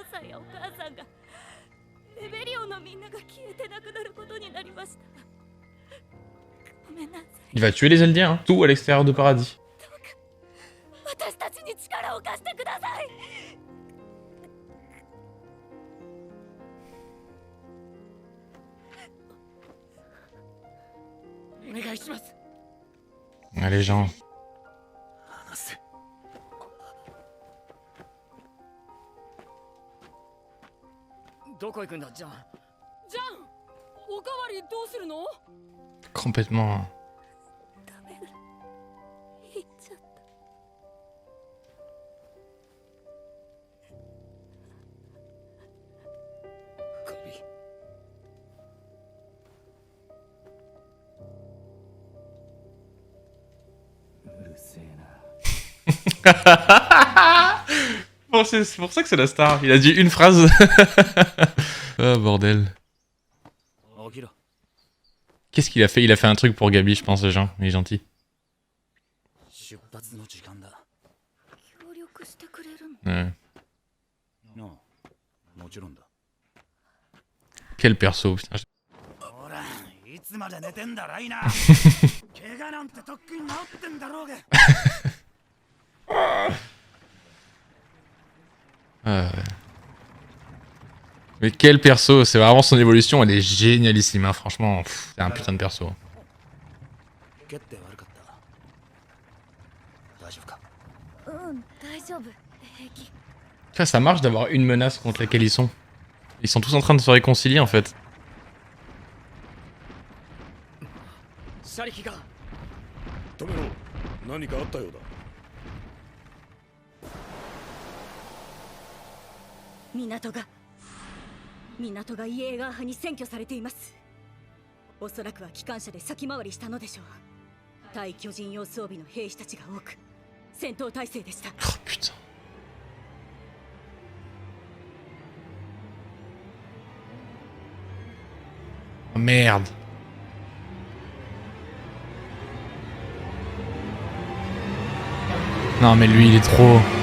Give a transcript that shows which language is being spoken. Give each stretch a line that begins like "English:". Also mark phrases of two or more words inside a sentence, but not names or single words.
Japanese: やお母さんがレベリオのみんなが消えてなくなることになりました。ごめんなさい。
French: Il va tuer les Eldiens, hein. Tout à l'extérieur de Paradis.
Japanese: 私たちに力を貸してください。お願いします。
French: Ah, les gens.
Japanese: 話せ。どこ行くんだ、ジャン。じゃんおかわりどうするの？
French: Complètement.
Japanese: ダメだ。行っちゃった。うるせえな。
French: Bon, c'est pour ça que c'est la star. Il a dit une phrase. Ah, bordel.
Japanese: 起きろ。
French: Qu'est-ce qu'il a fait? Il a fait un truc pour Gabi, je pense, Jean. Il est gentil.
Japanese: 出発の時間だ。協力してくれるの？
French: Ouais.
Japanese: なあ、もちろんだ。
French: Quel perso, putain.
Japanese: ほら、いつまで寝てんだ、ライナー。怪我なんてとっくに治ってんだろうが。
French: Mais quel perso, c'est vraiment son évolution, elle est génialissime, hein, franchement, c'est un putain de perso.
Japanese: 蹴って悪かった。大丈夫か？大丈夫。平気。
French: Ça marche d'avoir une menace contre laquelle ils sont. Ils sont tous en train de se réconcilier en fait.
Japanese: シャリキが。止めろ。何かあったようだ。港がイエーガー派に占拠されています。おそらくは機関車で先回りしたのでしょう。対巨人用装備の兵士たちが多く戦闘態勢でした。
French: Oh putain. Oh, merde. Non mais lui il est trop...